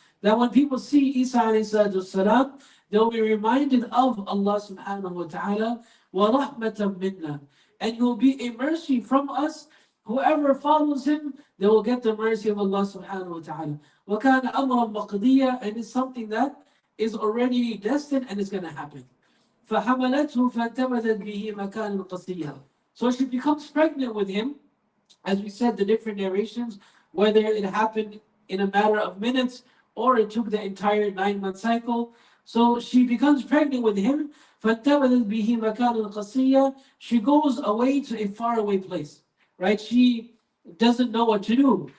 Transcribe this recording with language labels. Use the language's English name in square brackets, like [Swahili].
[English] That when people see Isa alayhi salatu wasalam, they'll be reminded of Allah subhanahu wa ta'ala. [Arabic] وَرَحْمَةً مِنَّا. [English] And he will be a mercy from us. Whoever follows him, they will get the mercy of Allah subhanahu wa ta'ala. [Arabic] وَكَانَ أَمْرًا مَقْضِيًّا. [English] And it's something that is already destined and is going to happen. [Arabic] فحملته فانتبذت به مكان قصيا. [English] So she becomes pregnant with him. As we said, the different narrations, whether it happened in a matter of minutes or it took the entire 9 month cycle. So she becomes pregnant with him. [Arabic] فَاتَّبَذَتْ بِهِ مَكَانًا قَصِيًّا. [English] She goes away to a faraway place, right? She doesn't know what to do.